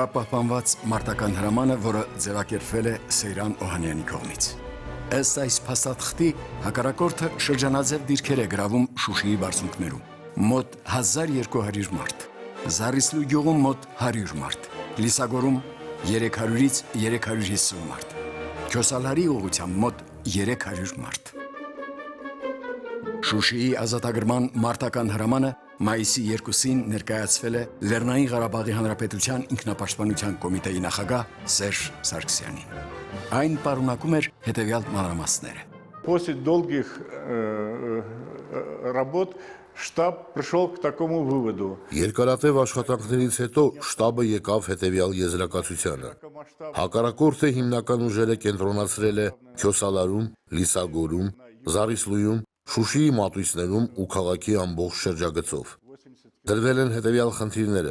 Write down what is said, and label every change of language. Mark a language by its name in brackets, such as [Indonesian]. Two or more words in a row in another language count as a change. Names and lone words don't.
[Armenian] պահպանված մարտական հրամանը, որը ձևակերպվել է Սեյրան Օհանյանի կողմից։ Ըստ այս փաստաթղթի հակառակորդը շրջանաձև դիրքեր է գրավում Շուշիի բարձունքներում, մոտ 1200 մարդ, Զարիսլու գյուղում մոտ 100 մարդ, Լիսագորում 300-ից 350 մարդ, Քյոսալարի ուղղությամբ մոտ 300 մարդ։ Շուշիի ազատագրման մարտական հրամանը մայիսի 2-ին ներկայացվել է Լեռնային Ղարաբաղի Հանրապետության ինքնապաշտպանության կոմիտեի նախագահ Սերժ Սարգսյանին։ Այն պարունակում էր հետևյալ մանրամասները։ [Russian] После долгих работ штаб пришел к такому выводу. [Armenian] Երկարատև աշխատանքներից հետո շտաբը եկավ հետևյալ եզրակացությանը։ Հակառակորդը հիմնական ուժերը կենտրոնացրել է Քյոսալարում, Լիսագորում, Զարիսլույում, Շուշիի մատույցներում ու քաղաքի ամբողջ շրջագծով։ Դրվել են հետևյալ խնդիրները.